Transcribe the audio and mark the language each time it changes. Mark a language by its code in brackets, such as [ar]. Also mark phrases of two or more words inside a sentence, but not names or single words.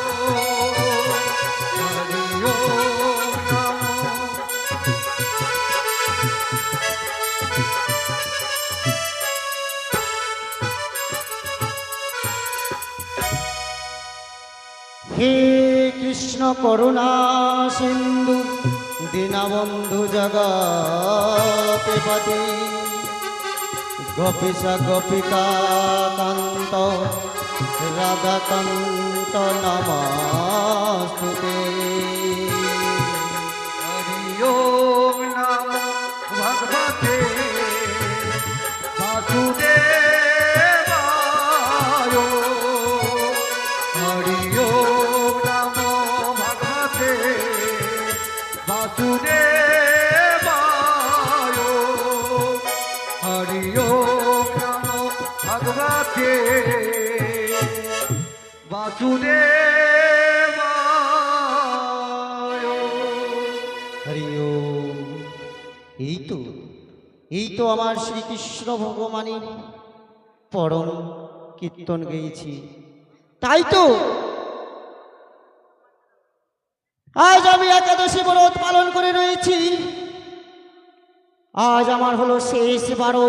[sa] হরি ওম নমো। হে কৃষ্ণ করুণা সিন্ধু দীনবন্ধু জগৎপতি, গোপীশা গোপিকা কান্ত রাধাকান্ত নমস্তুতে। হরি ওম নমো ভগবতে বাসুদেবায়। হরি ওম নমো ভগবতে বাসুদেবায়। হরি ওম নমো ভগবতে বাসুদেবায়। হরি ওম। [bn] এই তো আমার শ্রীকৃষ্ণ ভগবানের পরম কীর্তন গেয়েছি। তাই তো আজ আমি একাদশী ব্রত পালন করে রয়েছি। আজ আমার হলো শেষ বারো।